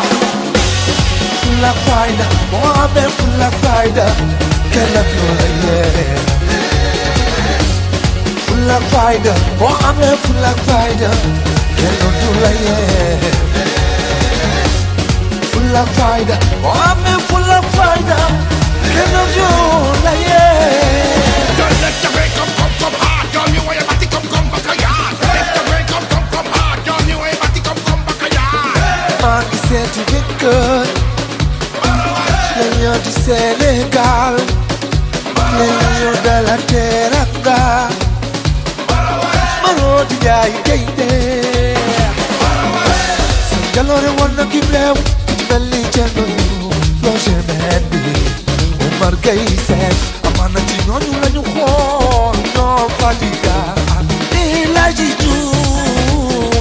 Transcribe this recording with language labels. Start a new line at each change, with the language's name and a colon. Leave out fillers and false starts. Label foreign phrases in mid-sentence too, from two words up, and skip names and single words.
Wolof: Fulla fayda boo amee fulla fayda kenn du la yee. Fulla fayda boo amee fulla fayda kenn du la yee. Fulla fayda boo amee fulla fayda kenn du la yee.
English: Don't let the break come hard, girl. You want your body come back a yard. Let the break come hard, girl. You want your body come back a yard.
Wolof: maa ngi seeti jëkkër ñoo di Sénégal ñoo dala teranga manoo di jaay gaynde sa jaloore war na kim leew mel ni Thierno Roger Mendy Omar Gueye Seck amaana ci ñooñu lañu xool ñoo Fadiga ak El Hadji Diouf.